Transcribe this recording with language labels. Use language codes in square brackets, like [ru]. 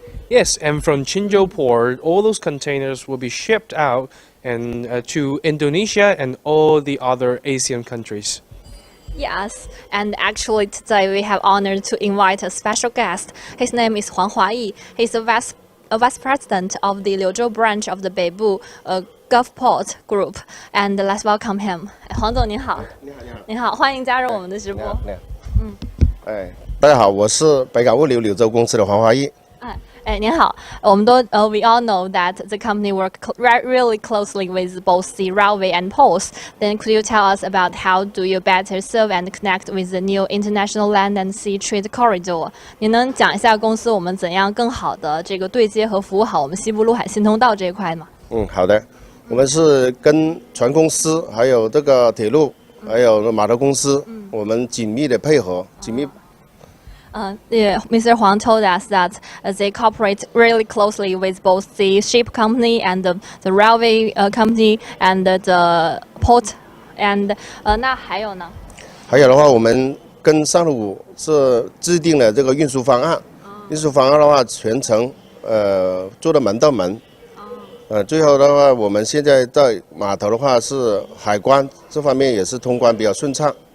[en] Yes, and from Qinzhou port, all those containers will be shipped out and to Indonesia and all the other Asian countries. Yes, and actually today we have honored to invite a special guest. His name is Huang Huayi. He's a vice president of the Liuzhou branch of the Beibu Gulfport Group, and let's welcome him. [zh] 黄总您好。您好，欢迎加入我们的直播。大家好，我是北港物流柳州公司的黄华义。您好，我们都 [en] we all know that the company work really closely with both the railway and ports. Then could you tell us about how do you better serve and connect with the new international land and sea trade corridor? [zh] 您能讲一下公司我们怎样更好的这个对接和服务好我们西部陆海新通道这一块吗？好的，我们是跟船公司、还有这个铁路、还有码头公司，我们紧密的配合，紧密。 [en] Mr. Huang told us that they cooperate really closely with both the ship company and the railway company and the port. And [zh] 那还有呢？还有的话，我们跟上路是制定了这个运输方案。运输方案的话，全程做的门到门。最后的话，我们现在在码头的话是海关这方面也是通关比较顺畅。